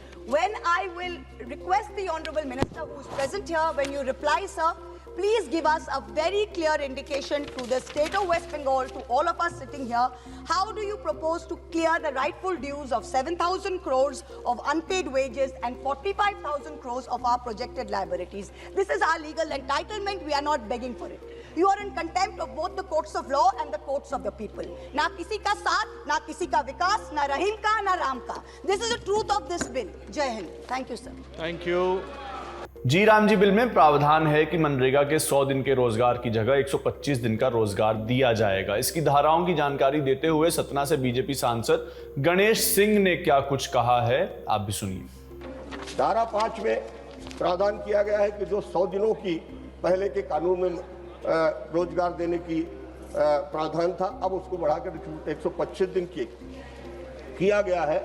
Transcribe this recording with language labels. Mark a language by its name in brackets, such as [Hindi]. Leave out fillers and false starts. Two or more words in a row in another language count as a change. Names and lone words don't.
[English] When I will request the Honorable Minister who is present here, when you reply, sir, please give us a very clear indication to the state of West Bengal, to all of us sitting here. How do you propose to clear the rightful dues of 7,000 crores of unpaid wages and 45,000 crores of our projected liabilities? This is our legal entitlement. We are not begging for it. You are in contempt of both the courts of law and the courts of the people. [Hindi] ना किसी का साथ, ना किसी का विकास, ना रहीम का, ना राम का. [English] This is the truth of this bill. [Hindi] जय हिंद. [English] Thank you, sir. Thank you. [Hindi] जी राम जी बिल में प्रावधान है कि मनरेगा के 100 दिन के रोजगार की जगह 125 दिन का रोजगार दिया जाएगा। इसकी धाराओं की जानकारी देते हुए सतना से बीजेपी सांसद गणेश सिंह ने क्या कुछ कहा है, आप भी सुनिए। धारा 5 में प्रावधान किया गया है कि जो 100 दिनों की पहले के कानून में रोजगार देने की प्रावधान था, अब उसको बढ़ाकर 125 दिन किया गया है।